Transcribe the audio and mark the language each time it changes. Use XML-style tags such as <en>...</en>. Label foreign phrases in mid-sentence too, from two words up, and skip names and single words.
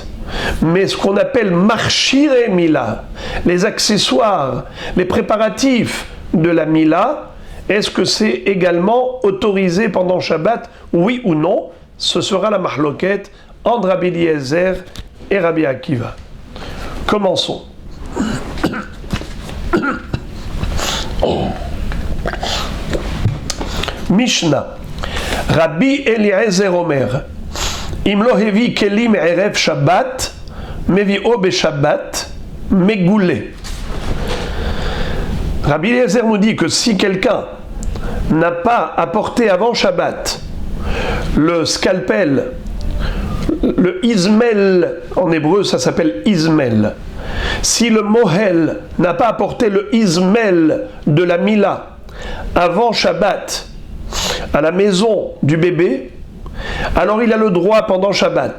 <fr>Mais ce qu'on appelle</fr> <he>מכשירי מילה,</he> <fr>les accessoires, les préparatifs de la Mila, est-ce que c'est également autorisé pendant Shabbat, oui ou non? Ce sera la mahloket entre Rabbi Eliezer et Rabbi Akiva. Commençons. Mishnah.</fr> <he>רבי אליעזר אומר. אם לא הביא כלים ערב שבת, מביאו בשבת, מגולה.</he> <fr>Rabbi Eliezer nous dit que si quelqu'un n'a pas apporté avant Shabbat le scalpel, le izmel, en hébreu ça s'appelle izmel. Si le mohel n'a pas apporté le izmel de la Mila avant Shabbat à la maison du bébé, alors il a le droit pendant Shabbat.</fr>